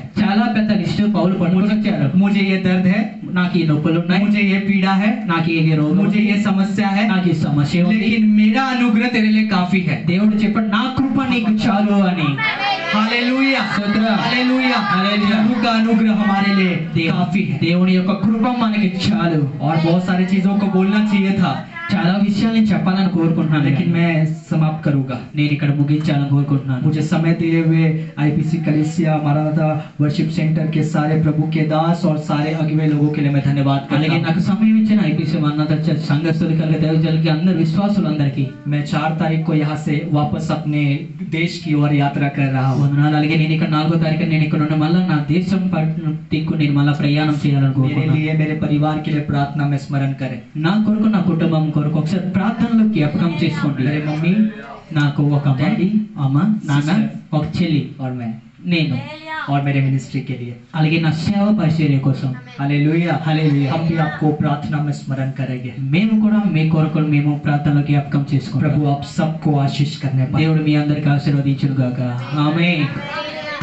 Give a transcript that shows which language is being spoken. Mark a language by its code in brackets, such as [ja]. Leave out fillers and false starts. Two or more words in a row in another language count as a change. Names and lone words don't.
[te] చాలా పెద్ద లిస్టు పౌలు పట్టుకొని వచ్చారు. [hi] मुझे ये दर्द है, [te] నాకు ఈ నొప్పులు ఉన్నాయి, [hi] मुझे ये पीड़ा है, [te] నాకు ఈ రోగం, [hi] मुझे ये समस्या है, [te] నాకు ఈ సమస్య ఉంది. [hi] लेकिन मेरा अनुग्रह तेरे लिए काफी है। [te] దేవుడు చెప్పాడు నా కృప నీకు చాలు అని. [hi] हालेलुया [te] స్తోత్రం. [hi] हालेलुया हालेलुया। प्रभु का अनुग्रह हमारे लिए काफी है। [te] దేవుని యొక్క కృప మనకి చాలు. [hi] और बहुत सारी चीजों को बोलना चाहिए था, [te] చాలా విషయాలు చెప్పాలని కోరుకుంటున్నాను, [hi] लेकिन मैं समाप्त करूंगा। [te] నేను ఇక్కడ ముగించాలని కోరుకుంటున్నాను. [hi] मुझे समय दिए हुए आईपीसी कलीसिया मारानाथा वर्शिप सेंटर के सारे प्रभु के दास और सारे अगुवे लोगों के लिए मैं धन्यवाद [te] అలాగే [hi] करता हूं। [te] నాకు సమయం ఇచ్చిన ఐపీసీ మన్నాథ చర్చ్ సంఘస్థులకి అలాగే దైవజనులకి అందరు విశ్వాసులందరికీ [hi] मैं 4 तारीख को यहाँ से वापस अपने देश की ओर यात्रा कर रहा हूँ। [te] వందనాలు. అలాగే నేను ఇక్కడ 4వ తారీఖు నేను ఇక్కడ నుండి మళ్ళీ నా దేశం దిక్కు నేను మళ్ళీ ప్రయాణం చేయాలని [hi] मेरे [te] కోరుకుంటున్నాను. [hi] लिए मेरे परिवार के लिए प्रार्थना में स्मरण करें। [te] నా కొరకు నా కుటుంబం కొరకు ఒకసారి ప్రార్థనలో జ్ఞాపకం చేసుకోండి. [hi] मेरे मम्मी [te] నాకు ఒక డాడీ, అమ్మ, నాన్న, ఒక చెల్లి, [hi] और मैं [te] నేను, [hi] और मेरे मिनिस्ट्री के लिए। [te] అలాగే నా సేవ పరిచర్య కోసం [hi] हालेलुया हालेलुया। हम भी आपको प्रार्थना में स्मरण करेंगे। [te] మేము కూడా మీ కొరకు మేము ప్రార్థనలో జ్ఞాపకం చేసుకుంటాం. [hi] प्रभु आप सबको आशीष करने पाए। [te] దేవుడు మీ అందరికి ఆశీర్వదించును గాక. ఆమేన్.